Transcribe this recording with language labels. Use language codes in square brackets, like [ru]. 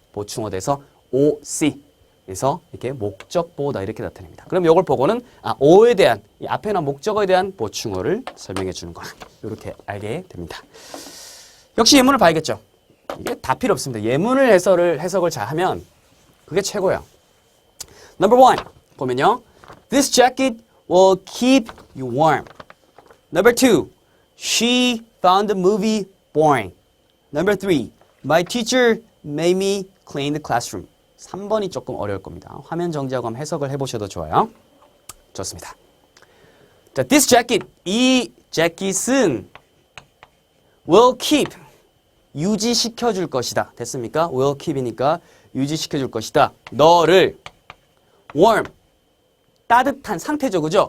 [ko] 보충어 돼서 OC. 그래서 이렇게 목적 보호다 이렇게 나타냅니다. 그럼 이걸 보고는 오에 대한 이 앞에 나온 목적어에 대한 보충어를 설명해 주는 거 이렇게 알게 됩니다. 역시 예문을 봐야겠죠. 이게 다 필요 없습니다. 예문을 해석을 잘 하면 그게 최고예요. [en] Number 1 [ko] 보면요. [en] This jacket will keep you warm. Number 2 She found the movie boring. Number 3 My teacher made me clean the classroom. [ko] 3번이 조금 어려울 겁니다. 화면 정지하고 한번 해석을 해보셔도 좋아요. 좋습니다. 자, this jacket, 이 재킷은 will keep, 유지시켜줄 것이다. 됐습니까? will keep이니까 유지시켜줄 것이다. 너를 warm, 따뜻한 상태죠. 그죠?